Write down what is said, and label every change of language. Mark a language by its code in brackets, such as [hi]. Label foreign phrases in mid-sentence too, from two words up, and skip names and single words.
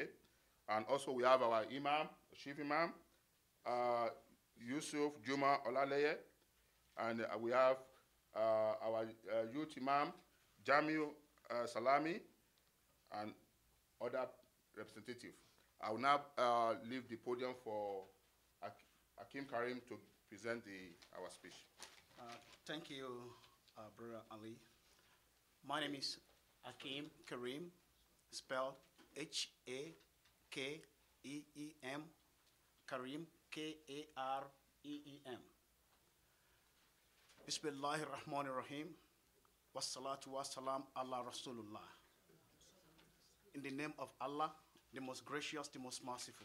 [en] And also we have our imam, chief imam, Yusuf Juma Olaleye, and we have our youth imam, Jamil Salami, and other representatives. I will now leave the podium for Akim Karim to present our speech. Thank you, Brother Ali. My name is Akim Karim, spelled H-A-K-E-E-M, Karim, K-A-R-E-E-M. [ar] بسم الله الرحمن الرحيم، والصلاة والسلام على رسول الله. [en] In the name of Allah, the most gracious, the most merciful.